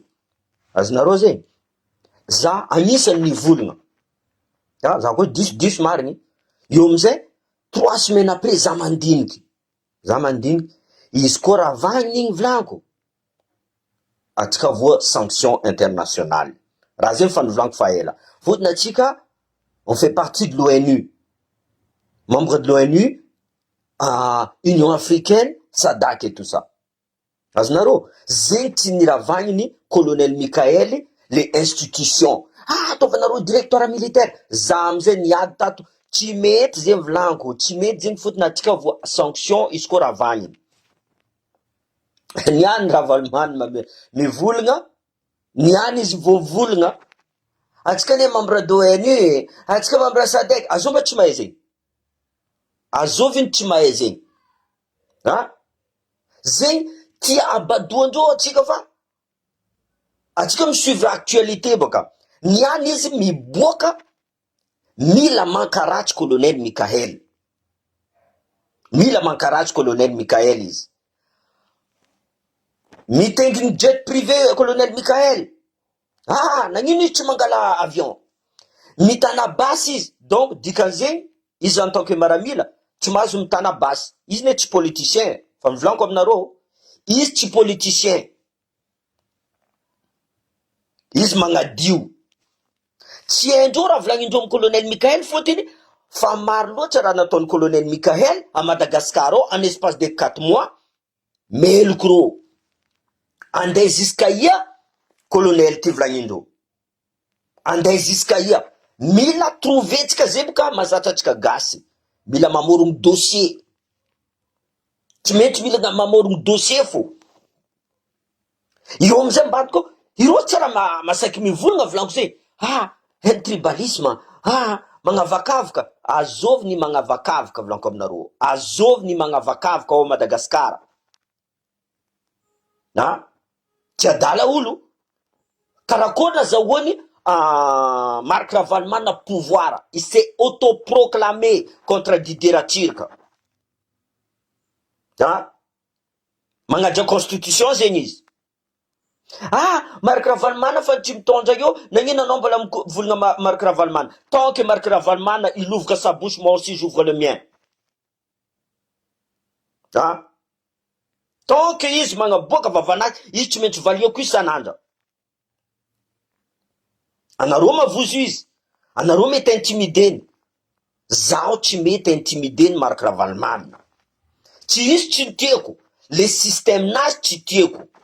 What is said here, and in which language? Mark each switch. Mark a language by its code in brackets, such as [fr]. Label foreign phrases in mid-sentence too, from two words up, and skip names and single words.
[mg] Azonareo zegny, za anisany nivolagna, za koa diso mariny, eo amizay [fr] 3 semaines après [mg] za mandiniky, izy koa ravagniny igny volaniko, atsika voa [fr] sanction internationale. [mg] Raha zay fa nivolaniko fa ela. Fotony atsika, [fr] on fait partie de l'ONU, membre de l'ONU, Union africaine, SADC et tout ça. [mg] Azonareo, zegny tsy niravagniny colonel Mikael [fr] les institutions. [mg] Ataovanareo [fr] directeur militaire, [mg] za amizay niady tato, tsy mety zegny volaniko, tsy mety zegny fotony atsika voa sanction izy koa ravagniny. Niany Ravalomanina mivolagna, niany izy voavolagna, atsika ne [fr] membre de l'ONU, [mg] atsika membre SADC, azova tsy mahay zegny. Azoviny tsy mahay zegny. Zegny tia abadoandreo atsika fa atsika misuivre actualité baka. Niany izy miboaka mila mankaratsy colonel Mikael. Mila mankaratsy colonel Mikael izy. Mitenginy [fr] jet privé [mg] colonel Mikael. Nagnino izy tsy mangala avion? Mitana basy izy. Donc, dikan'zegny, izy [fr] en tant que [mg] maramila, tsy mahazo mitana basy. Izy ne tsy politicien. Fa mivolaniko aminareo, izy tsy politicien. Izy magnadio. Tsy haindreo raha volagnindreo amin'ny colonel Mikael fotiny, fa maro loatra raha nataon'ny colonel Mikael [fr] à Madagascar en espace de 4 mois, [mg] meloko reo. Andeha jusqu'à ia, colonel ty volagnindreo. Andeha jusqu'à ia. Mila trouvetsika zay boka mazatra atsika gasy. Mila mamorogno dossier. Tsy mety mila mamorogno dossier fo. Io amizay mbadiko, ireo tsara masaky mivolagna volaniko zay. [fr] El tribalisme, magnavakavaka. [mg] Azovy ny magnavakavaka volaniko aminareo. Azovy ny magnavakavaka ao Madagascar. Tsy adala olo. Karakory nazahoany Marc Ravalomanina pouvoir. [fr] Il s'est autoproclamé contre Didier Ratsirika. [mg] Magnaja constitution zegny izy. Marc Ravalomanina fa tsy mitondra io, nagnino anao mbola mivolagna Marc Ravalomanina? [fr] Tant que Marc Ravalomanina il ouvre sa bouche, moi aussi j'ouvre le mien. Tant que [mg] izy magnaboaka vavanaky, izy tsy maintsy valiako isan'andra. Anareo mavozo izy, anareo mety intimideny. Zaho tsy mety intimideny Marc Ravalomanina. Tsy izy tsy tieko, [fr] le système [mg] nazy tsy tieko.